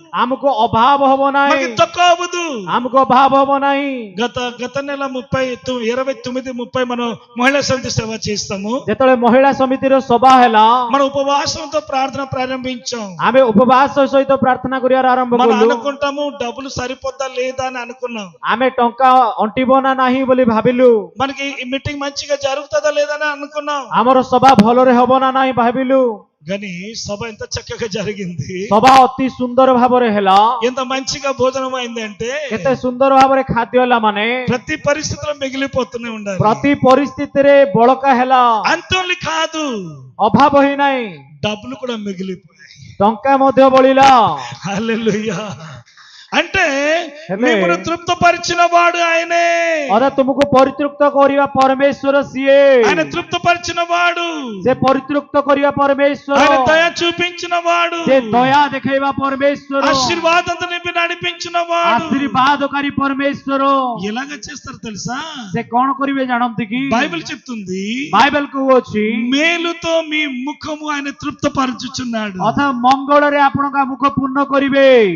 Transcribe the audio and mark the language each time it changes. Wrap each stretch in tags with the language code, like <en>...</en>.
<or>ଆମକୁ ଅଭାବ ହେବ</or> <te>మనకి</te> <or>ନାହିଁ,</or> <te>తక్కువ అవ్వదు.</te> <or>ଆମକୁ ଅଭାବ ହେବ ନାହିଁ.</or> <te>గత నెల 29-30 మనం మహిళా సమితి సేవ చేస్తాము.</te> <or>ଯେତେବେଳେ ମହିଳା ସମିତିର ସଭା ହେଲା,</or> <te>మన ఉపవాసంతో ప్రార్థన ప్రారంభించాం.</te> <or>ଆମେ ଉପବାସ ସହିତ ପ୍ରାର୍ଥନା କରିବାର ଆରମ୍ଭ</or> <te>మనం</te> <or>କଲୁ.</or> <te>అనుకుంటాము డబ్బులు సరిపోద్దా లేదా అని అనుకున్నాం.</te> <or>ଆମେ ଟଙ୍କା ଅଣ୍ଟିବ ନା ନାହିଁ ବୋଲି ଭାବିଲୁ.</or> <te>మనకి ఈ మీటింగ్ మంచిగా జరుగుతుందా లేదా అని అనుకున్నాం.</te> <or>ଆମର ସଭା ଭଲରେ ହେବ ନା ନାହିଁ ଭାବିଲୁ.</or> <te>కానీ సభ ఎంత చక్కగా జరిగింది,</te> <or>ସଭା ଅତି ସୁନ୍ଦର ଭାବରେ ହେଲା.</or> <te>ఎంత మంచిగా భోజనం అయింది అంటే</te> <or>କେତେ ସୁନ୍ଦର ଭାବରେ ଖାଦ୍ୟ ହେଲା ମାନେ</or> <te>ప్రతి పరిస్థితిలో మిగిలిపోతూనే ఉండాలి.</te> <or>ପ୍ରତି ପରିସ୍ଥିତିରେ ବଳକା ହେଲା,</or> <te>అంతోని కాదు,</te> <or>ଅଭାବ ହିଁ ନାହିଁ,</or> <te>డబ్బులు కూడా మిగిలిపోయాయి.</te> <or>ଟଙ୍କା ମଧ୍ୟ ବଳିଲା.</or> <te>హల్లెలూయా. అంటే</te> <or>ହେଲେ</or> <te>మిమ్మల్ని తృప్తపరిచిన వాడు ఆయనే.</te> <or>ଅର୍ଥାତ୍ ତୁମକୁ ପରିତୃପ୍ତ କରିବା ପରମେଶ୍ୱର ସିଏ.</or> <te>ఆయన తృప్తపరిచిన వాడు,</te> <or>ସେ ପରିତୃପ୍ତ କରିବା ପରମେଶ୍ୱର,</or> <te>ఆయన దయ చూపించిన వాడు,</te> <or>ସେ ଦୟା ଦେଖେଇବା ପରମେଶ୍ୱର,</or> <te>ఆశీర్వాదంతో నింపి నడిపించిన వాడు.</te> <or>ఆశీర్వాదକାରୀ పరమేశ్వର.</or> <te>ఎలాగ చేస్తారు తెలుసా?</te> <or>ସେ କଣ କରିବେ ଜାଣନ୍ତି କି?</or> <te>బైబిల్ చెప్తుంది,</te> <or>ବାଇବେଲ କହୁଅଛି</or> <te>మేలుతో మీ ముఖము ఆయన తృప్తపరచుచున్నాడు.</te> <or>ଅର୍ଥାତ୍ ମଙ୍ଗଳରେ ଆପଣଙ୍କ ମୁଖ ପୂର୍ଣ୍ଣ କରିବେ.</or>